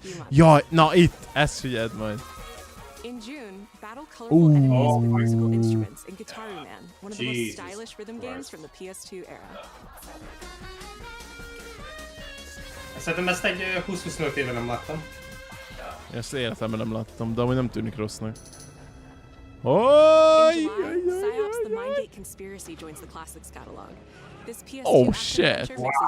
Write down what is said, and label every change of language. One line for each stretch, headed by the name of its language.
Hungarian: Jaj, na itt, ezt figyeld majd.
English: In June, battle colorful enemies with musical instruments in Guitar Man, one of the most stylish rhythm games from the PS2 era.
Hungarian: Szerintem ezt egy 20-25 éve nem láttam. Ezt életemben nem láttam, de amúgy nem tűnik rossznak.
English: Oh shit!